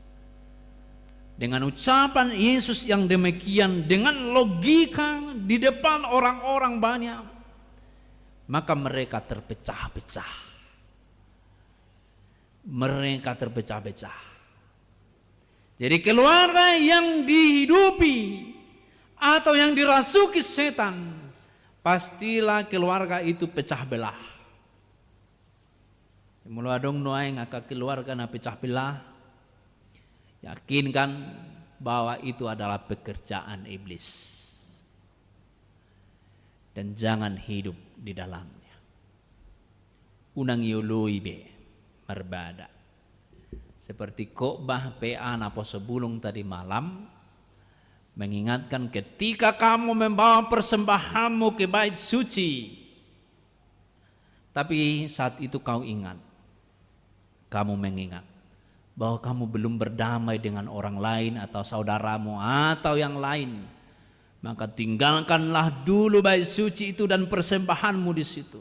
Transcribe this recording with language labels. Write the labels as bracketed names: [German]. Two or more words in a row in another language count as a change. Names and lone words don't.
[Indonesian] Dengan ucapan Yesus yang demikian, dengan logika di depan orang-orang banyak, maka mereka terpecah-pecah. Mereka terpecah-pecah. Jadi keluarga yang dihidupi atau yang dirasuki setan, pastilah keluarga itu pecah belah. [Batak Toba] Mula dong noai ngaka keluarga na pecah belah, [Indonesian] yakinkan bahwa itu adalah pekerjaan iblis. Dan jangan hidup di dalamnya. [Batak Toba] Unang yului be merbada. [Indonesian] Seperti khotbah PA napo sebelum tadi malam mengingatkan ketika kamu membawa persembahanmu ke bait suci, tapi saat itu kau ingat, kamu mengingat bahwa kamu belum berdamai dengan orang lain atau saudaramu atau yang lain, maka tinggalkanlah dulu bait suci itu dan persembahanmu di situ.